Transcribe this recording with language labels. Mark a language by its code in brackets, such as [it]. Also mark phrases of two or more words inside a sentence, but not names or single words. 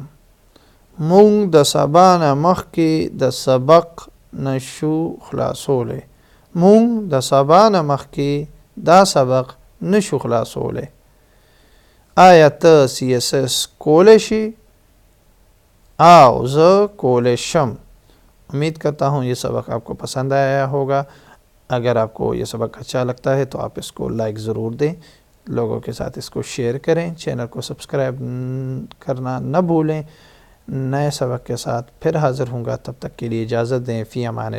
[ps] موږ د سبا نه مخکې د سبق نشو خلاصولی. موږ د سبا نه مخکې دا سبق نشو خلاصولی. آیا ته CSS کولی شي؟ او زه کولی شم. [ur] امید کرتا ہوں یہ سبق آپ کو پسند آیا ہوگا. اگر آپ کو یہ سبق اچھا لگتا ہے تو آپ اس کو لائک ضرور دیں، لوگوں کے ساتھ اس کو شیئر کریں، چینل کو سبسکرائب کرنا نہ بھولیں. نئے سبق کے ساتھ پھر حاضر ہوں گا، تب تک کے لیے اجازت دیں.